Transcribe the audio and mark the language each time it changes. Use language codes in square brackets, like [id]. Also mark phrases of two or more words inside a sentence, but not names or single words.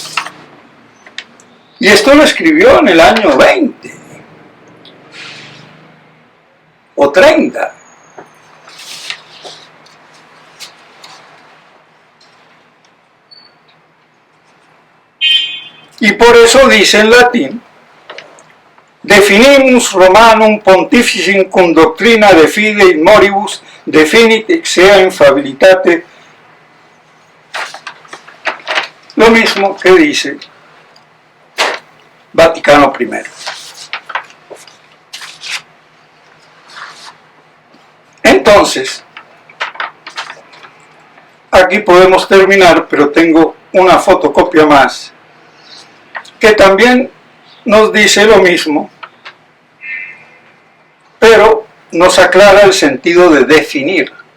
[es] Y esto lo escribió en el año 20 o 30. Y por eso dice en latín: [la] definimus Romanum pontificem cum doctrina de fide moribus definit exea infabilitate. [es] Lo mismo que dice Vaticano I. Entonces, aquí podemos terminar, pero tengo una fotocopia más que también nos dice lo mismo, pero nos aclara el sentido de definir.